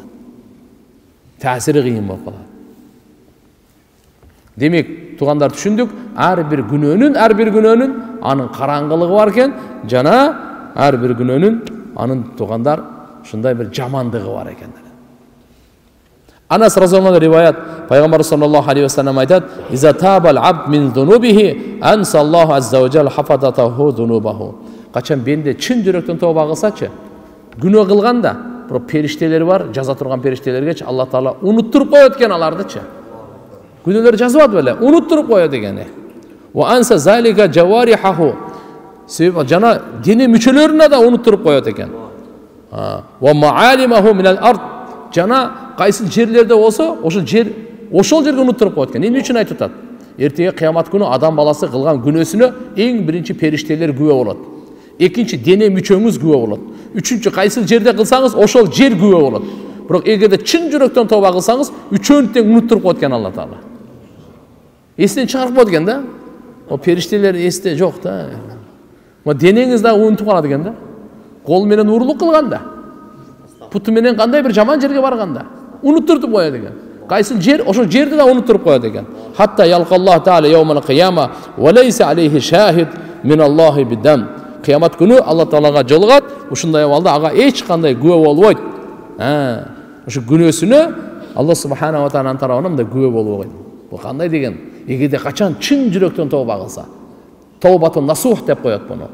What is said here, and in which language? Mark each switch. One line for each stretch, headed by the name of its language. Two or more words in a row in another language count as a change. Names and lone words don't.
Kyrgyz: Таасири кыйын болуп калат. Демек, тугандар түшүндүк, ар бир күнөөнүн анын караңгылыгы бар экен, жана ар бир күнөөнүн анын тугандар ушундай бир жамандыгы бар экен.
Arabic: Анас رضي الله عنه
Kyrgyz: риваят, Пайгамбар
Arabic: صلى الله عليه وسلم айтат: "إذا تاب العبد من ذنوبه أنسى الله عز وجل حفظته ذنوبه."
Kyrgyz: Качан бенде чын жүрөктөн тооба кылсачы, күнөө кылганда, бирок периштелер бар, жаза турган периштелергечи Алла Таала унуттуруп коет экен алардычы. Күнөөлөр жазбады беле, унуттуруп коет экен.
Arabic: وأنسى ذلك جوارحه.
Kyrgyz: Себеп жана дене мүчөлөрүнө да унуттуруп коет экен.
Arabic: ومعالمه من الأرض.
Kyrgyz: Жана кайсы жерлерде болсо, ошол жерге унуттуруп коет экен. Эмне үчүн айтып атат? Эртеге кыямат күнү адам баласы кылган күнөөсүнө эң биринчи периштелер күбө болот. Экинчи дене мүчөңүз күбө болот. Үчүнчү кайсы жерде кылсаңыз, ошол жер күбө болот. Бирок эгерде чын жүрөктөн тооба кылсаңыз, үчөөнү тең унуттуруп коет экен Алла Таала. Эстен чыгарып коет экен да. О периштелер эсте жок да. Мо денеңиз да унутуп калат экен да. Кол менен урлук кылганда, путу менен кандай бир жаман жерге барганда унуттуруп коет экен. Кайсы жер, ошол жерди да унуттуруп коет экен.
Arabic: حتى يلقى الله تعالى يوم القيامة وليس عليه شاهد من الله بذنب.
Kyrgyz: Кыямат күнү Алла Таалага жолугат, ушундай абалда ага эч кандай күбө болбойт. Ошо күнөөсүнө Алла субханаху ва тааланын тарабынан да күбө болбойт. Бул кандай деген? Эгерде качан чын жүрөктөн тооба кылса,
Arabic: توبة نصوح
Kyrgyz: деп коет буну.